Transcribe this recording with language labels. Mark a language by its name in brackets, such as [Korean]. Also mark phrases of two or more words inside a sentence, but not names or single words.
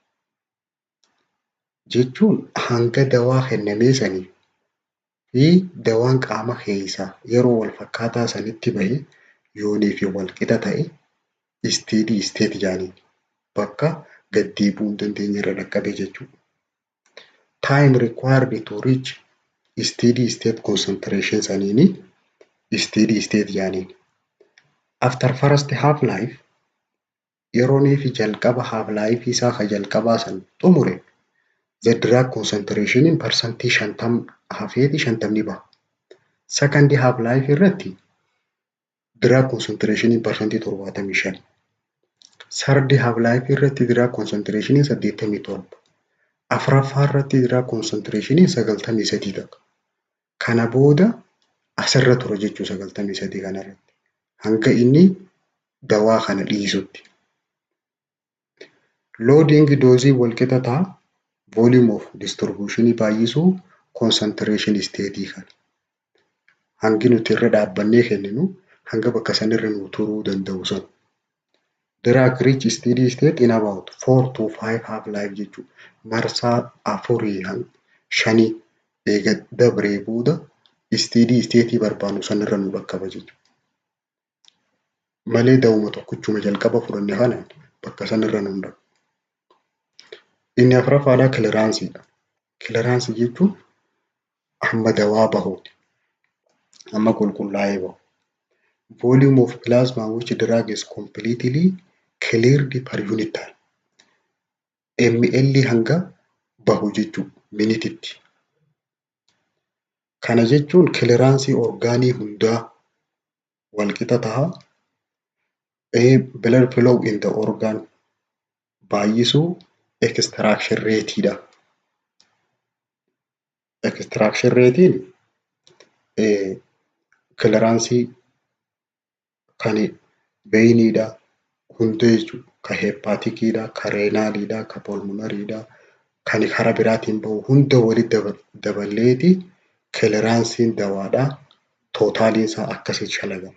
[Oromo] Jechuun hanga dawaa kennamee sanii fi dawaan qaama keessaa yeroo wal fakkaataa sanitti bahe yoonii fi wal qixa ta'e [English] steady state [Oromo] jedhaniin bakka gad deebi'uu hin dandeenye irra dhaqqabe jechuudha. [English] Time required to reach steady state concentration saniini steady state jedhaniin. After first half life [Oromo] yeroonii fi jalqaba [English] half life [Oromo] isaa ka jalqabaa san xumure [English] the drug concentration in [Oromo] percentii 50 hafeeti 50 baha. [English] Second half life irratti drug concentration in percentii 75. Third half life irratti drug concentration in 87. [Oromo] Afuraffaa irratti [English] drug concentration in [Oromo] 93 ta'a. Kana booda asirra ture jechuu 93 kanarratti hanga inni dawaa kana dhiisutti. Loading dosii wal qixa ta'a. [English] Volume of distribution baay'isuu concentration state kana. [Oromo] Hangi nuti irra dhaabbannee kenninu hanga bakka sanirra nu turuu danda'u sun. [English] Drug reach steady state in about 4 to 5 half life jechuudha. [Oromo] Marsaa 4-5 eega dabree booda [English] steady state [Oromo] barbaannu sanirra nu dhaqqaba jechuudha. Malee dawuma tokkichuma jalqaba fudhanne kanaan bakka sanirra nu dhaqqaba. Inni afuraffaadhaa clearanceedha. Clearance jechuun hamma dawaa bahuuti. Hamma qulqullaa'ee bahu. [English] Volume of plasma which drug is completely cleared per unit time. [Oromo] ml hanga bahu jechuudha minititti. Kana jechuun clearance orgaanii hundaa wal qixa ta'a. [English] Blood flow in the organ baay'isuu extraction rateedha. [Oromo] Extraction ratein clearance kan veiniidha hunda jechuudha. Ka hepatikiidha, ka reenaaliidha, ka pulmonariidha, kan karaa biraatiin bahu hunda walitti daballeeti clearanceen dawaadhaa tootaaliin isaa akkasitti shalagama.